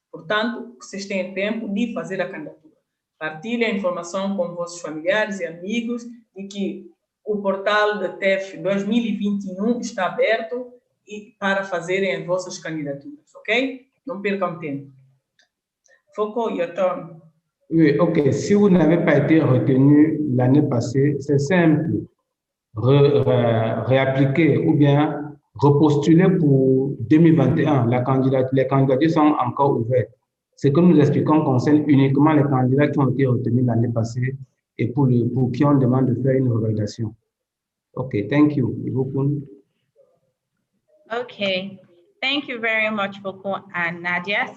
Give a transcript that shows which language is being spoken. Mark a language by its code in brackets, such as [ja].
[pt] Portanto, vocês têm tempo de fazer a candidatura. Partilhe a informação com vossos familiares e amigos de que o portal da TEF 2021 está aberto para fazerem as vossas candidaturas, ok? Não percam tempo. Foko, [en] your turn. [fr] Oui, ok. Si vous n'avez pas été retenu l'année passée, c'est simple. Réappliquer ou bien repostuler pour 2021. Les candidatures sont encore ouvertes. Ce que nous expliquons concerne uniquement les candidats qui ont été retenus l'année passée et pour qui on demande de faire une revalidation. [en] OK, thank you. Okay, thank you very much, Foko and Nadia.